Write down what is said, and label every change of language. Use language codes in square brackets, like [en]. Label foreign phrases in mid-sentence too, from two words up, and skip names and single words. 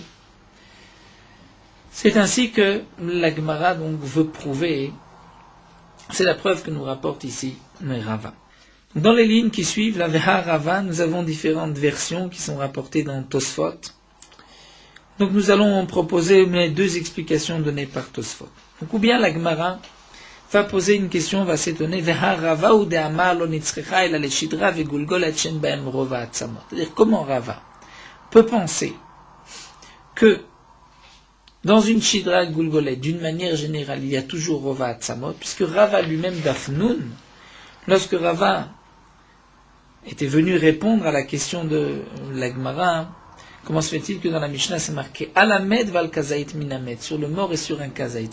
[fr] C'est ainsi que la Gemara donc veut prouver, c'est la preuve que nous rapporte ici Rava. Dans les lignes qui suivent, la [arc] והא רבא, [fr] nous avons différentes versions qui sont rapportées dans Tosfot. Donc nous allons proposer deux explications données par Tosfot. Donc ou bien la Gemara va poser une question, va s'étonner, [arc] והא רבא הוא דאמר לא נצרכא אלא לשדרה וגלגולת שיש בהן רוב עצמות. [fr] C'est-à-dire comment Rava peut penser que dans une [arc] שדרה וגלגולת, [fr] d'une manière générale, il y a toujours [arc] רוב עצמות, [fr] puisque Rava lui-même d'Afnoun, lorsque Rava était venu répondre à la question de la Gemara, comment se fait-il que dans la Mishnah c'est marqué [he] על המת ועל כזית מן המת, [fr] sur le mort et sur un kazaït.